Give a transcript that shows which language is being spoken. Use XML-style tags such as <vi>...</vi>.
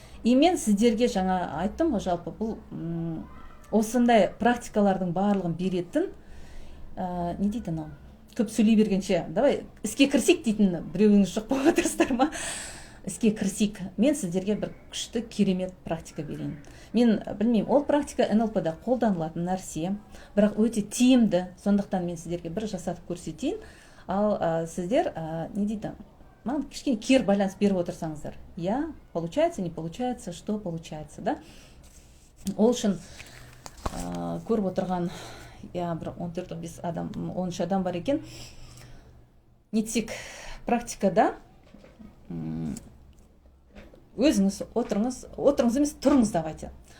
<kk>И мен сіздерге жаңа айттым ғой, жалпы бұл осындай практикалардың барлығын беретін, не дейді анау, көп сөйлей бергенше, давай іске кірісейік дейтін біреуіңіз жоқ болып отырсыздар ма? Іске кірісейік. Мен сіздерге бір күшті керемет практика берейін. Мен білмеймін, ол практика НЛП-да қолданылатын нәрсе, бірақ өте тиімді. Сондықтан мен сіздерге бір жасатып көрсетейін. Ал сіздер не дейді? Маған кішкене кері байланыс беріп отырсаңыздар.</kk> <ru>Получается, не получается, что получается, да?</ru> <kk>Ол үшін көріп отырған бір 14-15 адам, 13 адам бар екен. Нетсек практикада өзіңіз отырыңыз емес, тұрыңыз давайте.</kk>